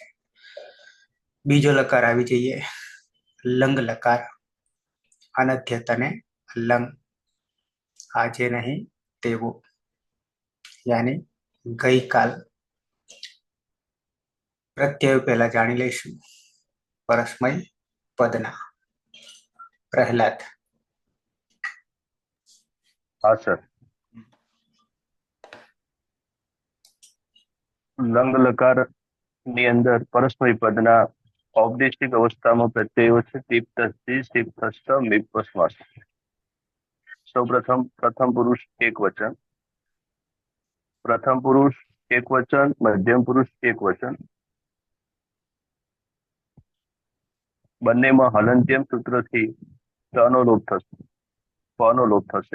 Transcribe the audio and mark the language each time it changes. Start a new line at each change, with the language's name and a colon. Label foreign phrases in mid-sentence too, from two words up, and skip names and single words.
Gujarati: બીજો લકાર આવી જઈએ લંગ લકાર, અનધ્યતને લંગ, આજે નહીં તેવો, યાની ગઈકાલ। પ્રત્યય પહેલા જાણી લઈશું પરસ્મય પદના। પ્રહલાદ।
Hindi: हाँ सर।
Gujarati: लंग लकार ની અંદર પરસ્મય પદના ઔપદેશિક અવસ્થામાં પ્રત્યયો છે ટીપ્તસ્થી ટીપ્તસ્થ મીપસ્વાસ। સૌપ્રથમ પ્રથમ પુરુષ એક વચન, પ્રથમ પુરુષ એક વચન, મધ્યમ પુરુષ એક વચન, બંનેમાં હલંત્યમ સૂત્રથી તનો લોપ થશે, પનો લોપ થશે।